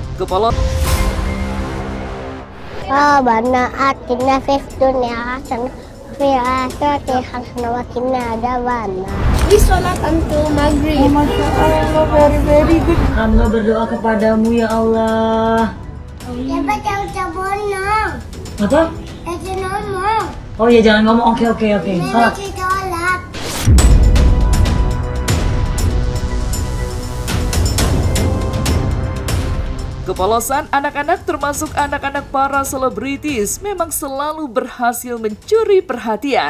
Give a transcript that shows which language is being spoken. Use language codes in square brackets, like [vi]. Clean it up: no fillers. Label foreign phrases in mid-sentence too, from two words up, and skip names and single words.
[id] Kepala [ar] ربنا آتنا في الدنيا حسنة وفي الآخرة حسنة وقنا عذاب النار. [id] Di sholat antum maghrib. [ar] ما شاء الله, [en] very good. [id] Hamba berdoa kepadamu ya Allah. Coba jauh bonong. Apa? Jangan ngomong. Oh ya, jangan ngomong. Oke. Salat. Sholat. Kepolosan anak-anak termasuk anak-anak para selebritis memang selalu berhasil mencuri perhatian.